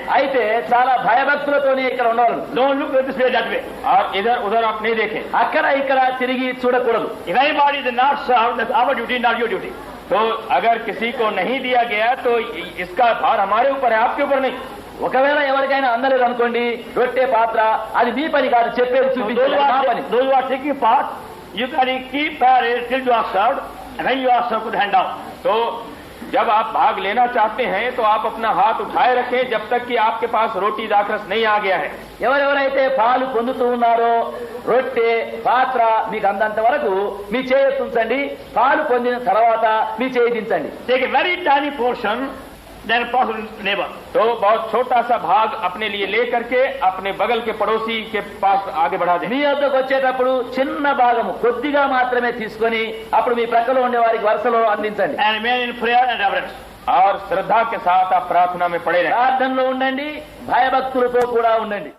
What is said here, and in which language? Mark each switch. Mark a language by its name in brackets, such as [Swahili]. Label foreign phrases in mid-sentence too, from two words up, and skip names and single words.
[Telugu] అయితే చాలా భయభక్తులతోనే ఇక్కడ ఉండాలి. [English] Don't look this way, that way. [Hindi] और इधर उधर आप नहीं देखें। [Telugu] అక్కడ ఇక్కడ తిరిగి చూడకూడదు. [English] If anybody is not served, that's our duty, not your duty. [Hindi] तो अगर किसी को नहीं दिया गया तो इसका भार हमारे ऊपर है, आपके ऊपर नहीं। [Telugu] ఒకవేళ ఎవరికైనా అందలేదు అనుకోండి, రొట్టె పాత్ర అది మీ పని కాదు, చెప్పేది [English] So [Telugu] చూపించేది మా పని. [English] those who are taking part, you can keep quiet till you are served, and when you are served, put the hand down. [Hindi] तो जब आप भाग लेना चाहते हैं तो आप अपना हाथ उठाए रखें जब तक कि आपके पास रोटी दाखरस नहीं आ गया है। [Telugu] ఎవరెవరైతే పాలు పొందుతూ ఉన్నారో రొట్టె పాత్ర మీకు అందంత వరకు మీ చేయి ఉంచండి, పాలు పొందిన తర్వాత మీ చేయి దించండి. [English] Take a very tiny portion, then pass it to neighbor. [Hindi] तो बहुत छोटा सा भाग अपने लिए ले करके अपने बगल के पड़ोसी के पास आगे बढ़ा दें। [Telugu] మీ వద్దకు వచ్చేటప్పుడు చిన్న భాగము కొద్దిగా మాత్రమే తీసుకొని అప్పుడు మీ ప్రక్కలో ఉండే వారికి వరుసలో అందించండి. [English] And remain in prayer and reverence. [Hindi] और श्रद्धा के साथ आप प्रार्थना में पड़े रहें। [Telugu] ప్రార్థనలో ఉండండి, భయభక్తులతో కూడా ఉండండి.